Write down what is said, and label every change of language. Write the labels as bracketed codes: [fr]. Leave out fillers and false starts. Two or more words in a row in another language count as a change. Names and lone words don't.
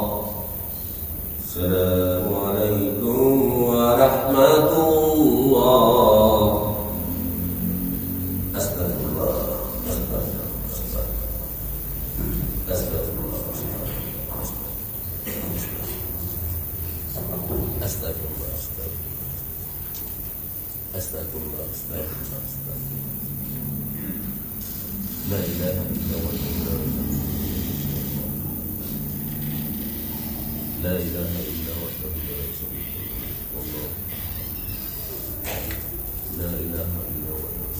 [ar] السلام عليكم ورحمة الله. أستغفر الله. أستغفر الله. Astagfirullah. أستغفر الله، أستغفر الله، أستغفر الله. لا إله إلا الله. لا إله إلا الله. لا إله إلا الله.